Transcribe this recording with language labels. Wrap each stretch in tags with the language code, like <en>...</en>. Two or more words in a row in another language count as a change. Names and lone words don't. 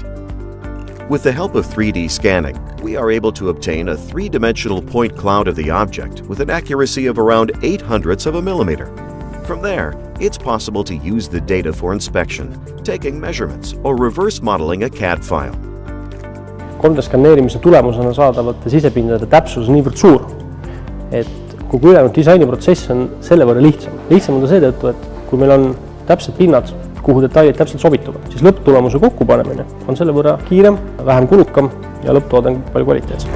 <en>With the help of 3D scanning, we are able to obtain a three-dimensional point cloud of the object with an accuracy of around 0.08 of a millimeter. From there, it's possible to use the data for inspection, taking measurements, or reverse modeling a CAD file.</en> <et>3D skanneerimise tulemusena saadavate sisepindade täpsus on niivõrd suur, et kogu ülejäänud disainiprotsess on selle võrra lihtsam. Lihtsam on ta seetõttu, et kui meil on täpsed pinnad, kuhu detailid täpselt sobituvad, siis lõpptulemuse kokkupanemine on selle võrra kiirem, vähem kulukam ja lõpptoodang palju kvaliteetsem.</et>